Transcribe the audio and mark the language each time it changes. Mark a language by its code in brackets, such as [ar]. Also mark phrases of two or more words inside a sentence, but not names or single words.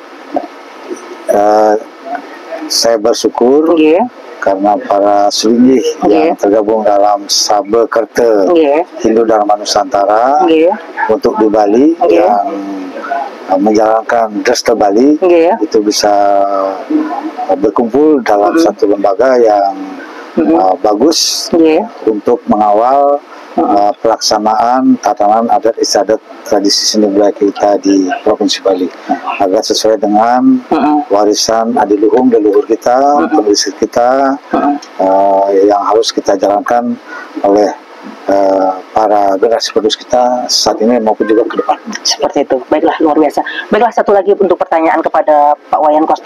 [id] Saya bersyukur karena para sulingge yang tergabung dalam Sabakerti Hindu Dharma Nusantara untuk di Bali yang menjalankan Dresta Bali itu bisa berkumpul dalam satu lembaga yang bagus untuk mengawal pelaksanaan tatanan adat istiadat tradisi seni budaya kita di Provinsi Bali agar sesuai dengan warisan adiluhung leluhur kita, penulis kita yang harus kita jalankan oleh para generasi penerus kita saat ini maupun juga ke depan. Seperti itu. Baiklah, luar biasa. Baiklah, satu lagi untuk pertanyaan kepada Pak Wayan Koster.